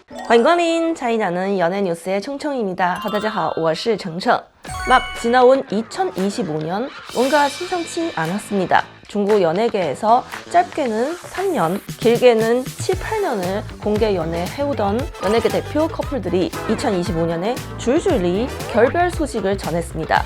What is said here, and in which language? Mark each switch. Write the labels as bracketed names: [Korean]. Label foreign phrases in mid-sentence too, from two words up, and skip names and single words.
[Chinese] 欢迎光临 [Korean] 차이나는 연예 뉴스의 총청입니다. [Chinese] 大家好，我是程程. [Korean] 막 지나온 2025년 뭔가 심상치 않았습니다. 중국 연예계에서 짧게는 3년, 길게는 7, 8년을 공개 연애해오던 연예계 대표 커플들이 2025년에 줄줄이 결별 소식을 전했습니다.